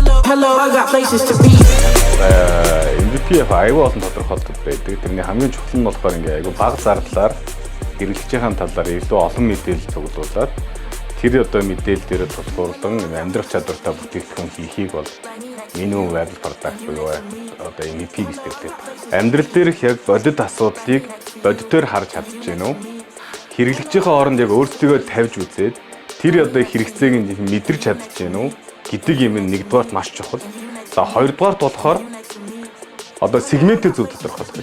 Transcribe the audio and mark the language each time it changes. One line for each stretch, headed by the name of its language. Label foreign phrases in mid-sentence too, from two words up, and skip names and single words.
English: hello, I got places to be.
Mongolian: MVP айгүй олон тодорхойлолтод байдаг. Тэрний хамгийн чухал нь болохоор ингээ айгүй бага зардлаар хэрэглэгчийн талаар илүү олон мэдээлэл цуглуулад тэр одоо мэдээлэл дээр тулгуурлан амьдрах чадвартай бүтээгдэхүүн хийхийг бол
English: minimum viable product
Mongolian: буюу одоо MVP гэж хэлдэг. Амьдрал дээрх яг бодит асуудлыг бодитоор харж чадж гэнэ үү? Хэрэглэгчийн хооронд яг өөрсдөө тавьж үзээд тэр одоо хэрэгцээг нь мэдэрч чадж гэнэ үү гэдэг юм нэгдүгээрт маш чухал. За хоёрдугаарт болохоор одоо сегментээ зөв тодорхойлох.